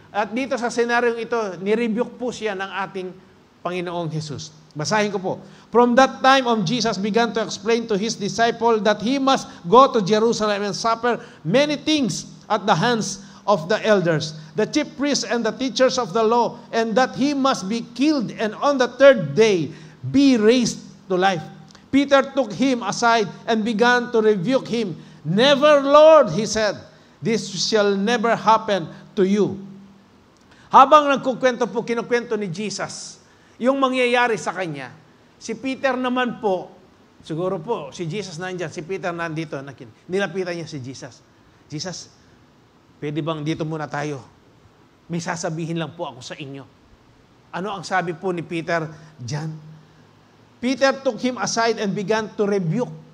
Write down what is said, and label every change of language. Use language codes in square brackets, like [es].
[tl] At dito sa senaryong ito, nirebuke po siya ng ating Panginoong Jesus. Basahin ko po. [en] From that time on, Jesus began to explain to his disciple that he must go to Jerusalem and suffer many things at the hands of the elders, the chief priests and the teachers of the law, and that he must be killed and on the third day be raised to life. Peter took him aside and began to rebuke him. Never, Lord, he said, this shall never happen to you. [tl] Habang nagkukwento po, kinukwento ni Jesus, yung mangyayari sa kanya, si Peter naman po, siguro po, si Jesus nandyan, si Peter nandito, nilapitan niya si Jesus. Jesus, pwede bang dito muna tayo? May sasabihin lang po ako sa inyo. Ano ang sabi po ni Peter dyan? [en] Peter took him aside and began to rebuke.